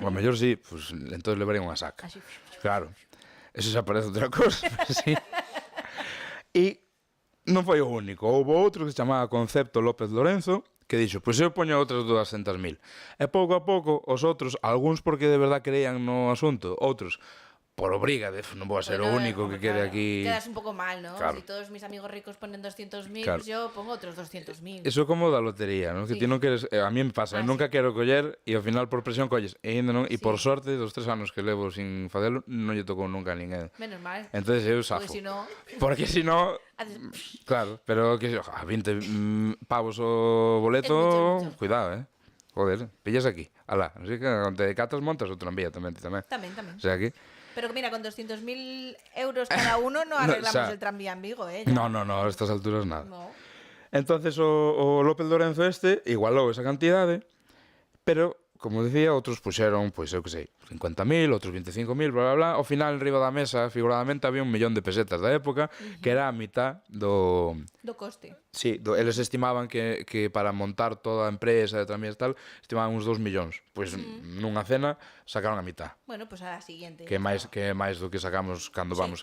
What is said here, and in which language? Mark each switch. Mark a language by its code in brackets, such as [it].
[gl] A lo mellor sí, pues entonces levaría unha saca. Así. Claro. Eso xa parece outra cosa, sí. E non foi o único. Houve outro que se chamaba Concepto López Lorenzo, que dixo, pois eu poño outras 200.000. E pouco a pouco, os outros, algúns porque de verdad creían no asunto, outros por obriga, non vou a ser o Bueno, único que hombre, quede claro. aquí. Quedas un pouco mal, ¿no? Claro. [es] Si todos mis amigos ricos ponen 200.000, Claro. pues yo pongo otros 200.000. [gl] Eso como da lotería, non? Que Sí. ti non queres, [es] a mí me pasa, [gl] Ah, nunca quero coller e ao final por presión colles, e ainda non, e Sí. por sorte dos 3 anos que levo sin facelo, non lle tocou nunca a ninguén. Menos mal. Entonces eu Porque safo. [es] si no... Porque si no, haces- [gl] claro, pero que a 20 pavos o boleto, [es] Es mucho. cuidado, Joder, pillas aquí. [gl] Alá, así que onde catas montas o tranvía tamén, ti tamén. Tamén. O sea, aquí. [es] Pero mira, con 200.000 euros cada uno no arreglamos o sea, el tranvía en Vigo, ¿eh? No, a estas alturas nada. No. [gl] Entonces o López Lorenzo igualou esa cantidade, pero, como decía, outros puxeron, pois eu que sei, 50.000, outros 25.000, bla, bla, bla. Ao final, enriba da mesa, figuradamente, había 1.000.000 de pesetas da época, que era a mitad do... Do coste. Sí, eles estimaban que para montar toda a empresa de tranvías e tal, estimaban uns 2 millóns. Pois nunha cena sacaron a mitad. [es] Bueno, pues a la siguiente. [gl] Que é máis do que sacamos cando vamos.